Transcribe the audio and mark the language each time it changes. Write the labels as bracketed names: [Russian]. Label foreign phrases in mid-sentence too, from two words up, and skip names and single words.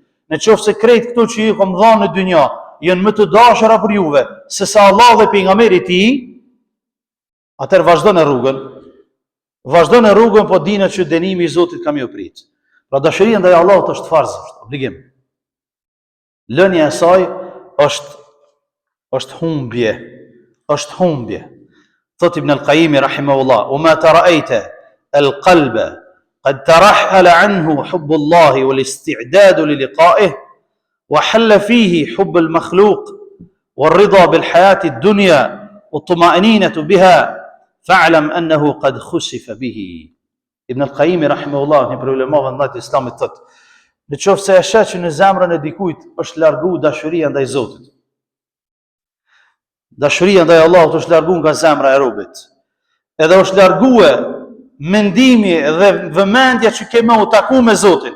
[Albanian] Në qoftë se krejt këto që ju kom dhanë në dynja janë më të dashura për juve se sa Allah dhe pejgamberi i tij, atëherë vazhdo në rrugën, po dini që dënimi i Zotit kam ju prit. Pra dashuria ndaj Allahut është farz, është obligim. Lënia e saj është humbje, është humbje. [Arabic] Thot ابن القيم رحمه الله, وما رأيت القلب قد ترحل عنه حب الله والاستعداد للقائه وحل فيه حب المخلوق والرضا بالحياة الدنيا والطمأنينة بها فاعلم أنه قد خسف به." [Albanian] Ibn al-Qayyim rahimahullah, një prej ulemave ndaj Islamit thot, në qoftë se e sheh që në zemrën e dikujt është largu dashuria ndaj Zotit. Dashuria ndaj Allahut është largu nga zemra e robit. Edhe është largue mendimi dhe vëmendja që keme u taku me Zotin.